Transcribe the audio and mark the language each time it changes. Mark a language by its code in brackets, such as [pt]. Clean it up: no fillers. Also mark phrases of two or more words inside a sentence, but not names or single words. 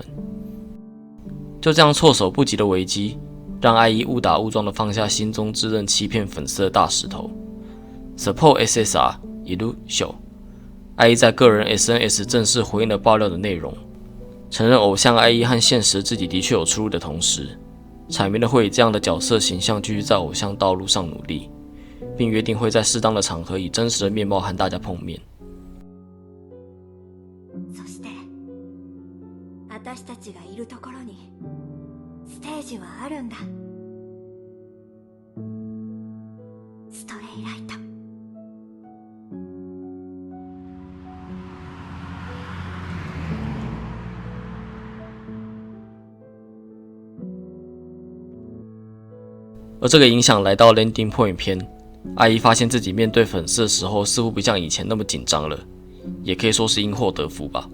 [zh] 就这样措手不及的危机，让艾伊误打误撞地放下心中自认欺骗粉丝的大石头。Support SSR 一路秀，艾伊在个人 SNS 正式回应了爆料的内容，承认偶像艾伊和现实自己的确有出入的同时，阐明了会以这样的角色形象继续在偶像道路上努力，并约定会在适当的场合以真实的面貌和大家碰面。 [ja] そして私たちがいるところにステージはあるんだ。ストレイライト。 [zh] 而这个影响来到 Landing Point 篇，爱一发现自己面对粉丝的时候似乎不像以前那么紧张了，也可以说是因祸得福吧。